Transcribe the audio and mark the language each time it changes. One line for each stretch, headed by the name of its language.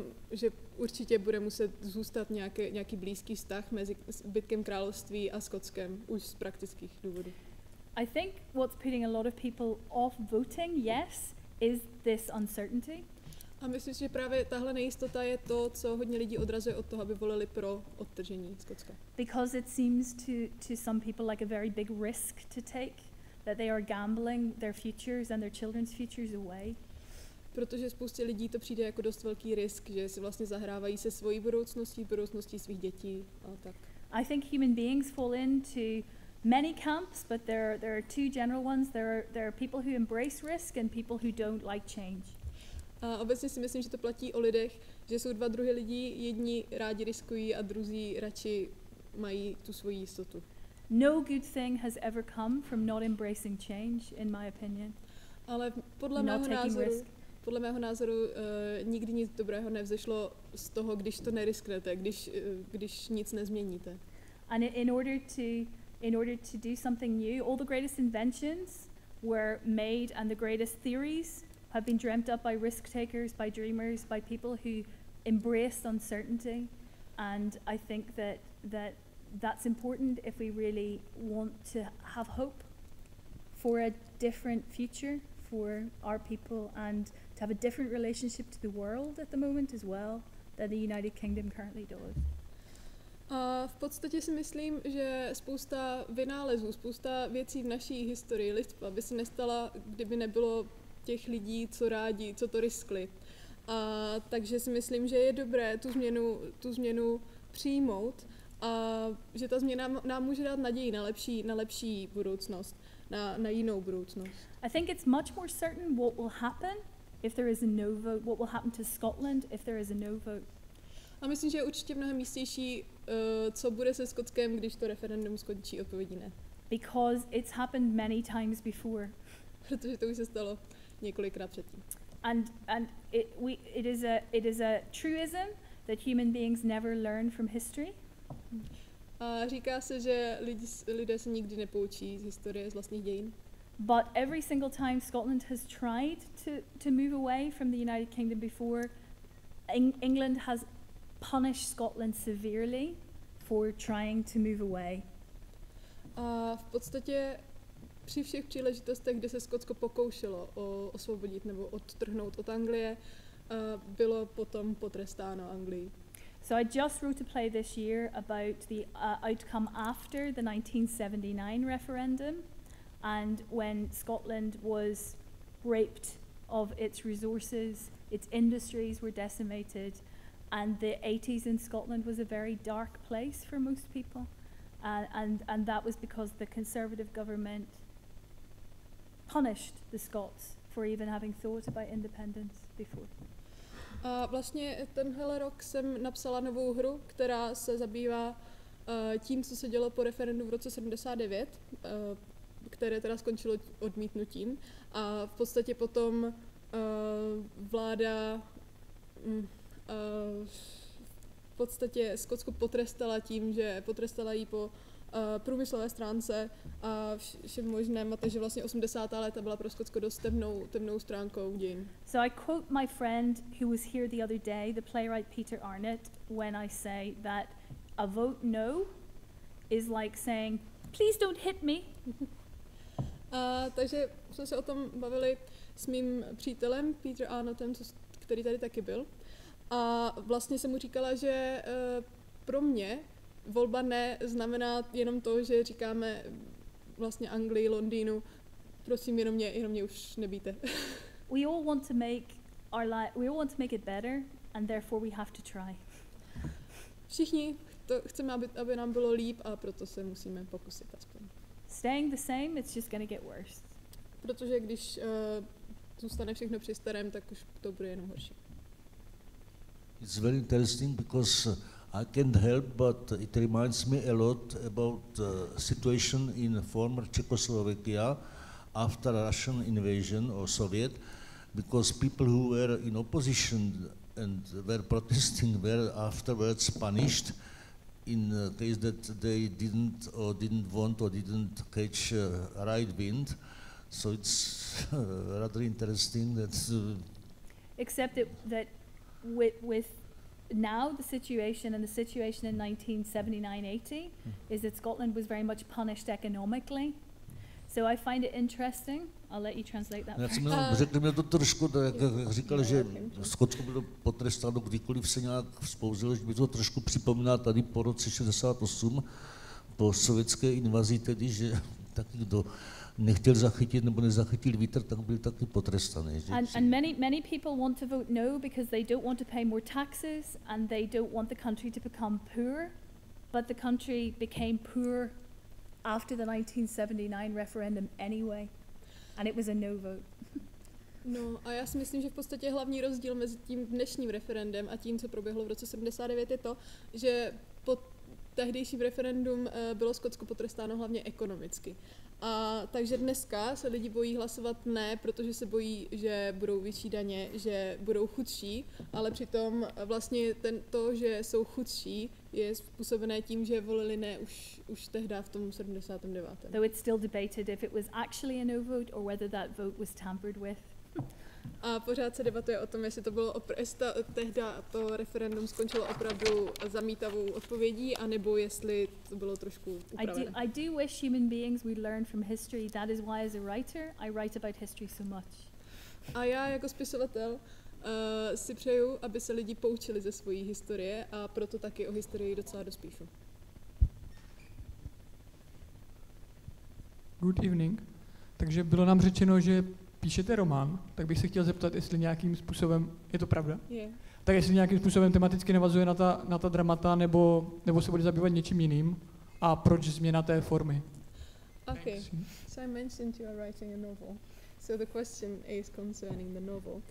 Czech: Že určitě bude muset zůstat nějaký blízký vztah mezi zbytkem království a Skotskem, už z praktických důvodů.
English: I think what's putting a lot of people off voting yes is this uncertainty.
Czech: A myslím si, že právě tahle nejistota je to, co hodně lidí odrazuje od toho, aby volili pro odtržení Skotska.
English: Because it seems to some people like a very big risk to take, that they are gambling their futures and their children's futures away.
Czech: Protože spoustě lidí to přijde jako dost velký risk, že si vlastně zahrávají se svojí budoucností svých dětí a tak.
English: I think human beings fall into many camps, but there are two general ones. There are people who embrace risk and people who don't like change.
Czech: A obecně si myslím, že to platí o lidech, že jsou dva druhy lidí, jedni rádi riskují a druzí radši mají tu svoji jistotu.
English: No good thing has ever come from not embracing change, in my opinion.
Czech: Ale podle mého názoru nikdy nic dobrého nevzešlo z toho, když to nerisknete, když nic nezměníte.
English: And in order to do something new, all the greatest inventions were made and the greatest theories have been dreamt up by risk takers, by dreamers, by people who embraced uncertainty. And I think that's important if we really want to have hope for a different future for our people and to have a different relationship to the world at the moment as well that the United Kingdom currently does.
Czech: A v podstatě si myslím, že spousta vynálezů, spousta věcí v naší historii lidstva by se nestala, kdyby nebylo těch lidí, co to riskli. A takže si myslím, že je dobré tu změnu přijmout a že ta změna nám může dát naději na lepší budoucnost, na jinou budoucnost.
English: I think it's much more certain what will happen if there is a no vote, what will happen to Scotland if there is a no vote.
Czech: A myslím, že je určitě mnohem jistější, co bude se Skotskem, když to referendum skončí odpovědí ne.
English: Because it's happened many times before.
Czech: Protože to už se stalo několikrát předtím.
English: And it is a truism that human beings never learn from history.
Czech: A říká se, že lidé se nikdy nepoučí z historie, z vlastních dějin.
English: But every single time Scotland has tried to move away from the United Kingdom before, England has punished Scotland severely for trying to move away.
Czech: A v podstatě při všech příležitostech, kde se Skotsko pokoušelo osvobodit nebo odtrhnout od Anglie, bylo potom potrestáno Anglií.
English: So I just wrote a play this year about the outcome after the 1979 referendum, and when Scotland was raped of its resources, its industries were decimated, and the 80s in Scotland was a very dark place for most people, and that was because the Conservative government punished the Scots for even having thought about independence before.
Czech: A vlastně tenhle rok jsem napsala novou hru, která se zabývá tím, co se dělo po referendu v roce 79, které teda skončilo odmítnutím. A v podstatě potom vláda v podstatě Skotsku potrestala tím, že potrestala jí po průmyslové stránce a všem možném, a takže vlastně 80. léta byla pro Skotsko dost temnou stránkou dějin.
English: So I quote my friend who was here the other day, the playwright Peter Arnott, when I say that a vote no is like saying, please don't hit me.
Czech: Takže jsme se o tom bavili s mým přítelem Peter Arnottem, který tady taky byl. A vlastně jsem mu říkala, že pro mě volba ne znamená jenom to, že říkáme vlastně Anglii, Londýnu, prosím, jenom mě už nebijte.
English: We all want to make it better, and therefore we have to try.
Czech: Všichni chceme, aby nám bylo líp, a proto se musíme pokusit aspoň.
English: Staying the same, it's just going to get worse.
Czech: Protože když zůstane všechno při starém, tak už to bude jenom horší.
English: It's very interesting because I can't help but it reminds me a lot about situation in former Czechoslovakia after Russian invasion or Soviet, because people who were in opposition and were protesting were afterwards punished in case that they didn't want or didn't catch right wind. So it's rather interesting that... Except that with now the situation and the situation in 1979-80 is that Scotland was very much punished economically. So I find it interesting. I'll let you translate that.
Czech: Já jsem řekl mi to trošku, jak říkal, že Skotsko bylo potrestáno, kdykoliv se nějak vzpouzilo, že by to trošku připomíná tady po roce 68, po sovětské invazi, tedy, že taky kdo nechtěl zachytit nebo nezachytil vítr, tak byl taky potrestaný.
English: And many people want to vote no because they don't want to pay more taxes and they don't want the country to become poor, but the country became poor after the 1979 referendum anyway, and it was a no vote.
Czech: No a já si myslím, že v podstatě hlavní rozdíl mezi tím dnešním referendem a tím, co proběhlo v roce 79, je to, že po tehdejším referendum bylo Skotsko potrestáno hlavně ekonomicky. A takže dneska se lidi bojí hlasovat ne, protože se bojí, že budou vyšší daně, že budou chudší, ale přitom vlastně to, že jsou chudší, je způsobené tím, že volili ne už tehdy v tom 79.
English: Though it's still debated if it was actually a no vote or whether that vote was tampered with.
Czech: A pořád se debatuje o tom, jestli to bylo tehdy to referendum skončilo opravdu zamítavou odpovědí, anebo jestli to bylo trošku upravené.
English: I do wish human beings would learn from history. That is why as a writer I write about history so much.
Czech: A já jako spisovatel si přeju, aby se lidi poučili ze své historie, a proto taky o historii docela dost píšu.
English: Good evening.
Czech: Takže bylo nám řečeno, že píšete román, tak bych se chtěl zeptat, jestli nějakým způsobem, je to pravda? Je. Tak jestli nějakým způsobem tematicky navazuje na ta dramata, nebo se bude zabývat něčím jiným, a proč změna té formy?
English: Okay, so I mentioned you are writing a novel. So the question is concerning the novel.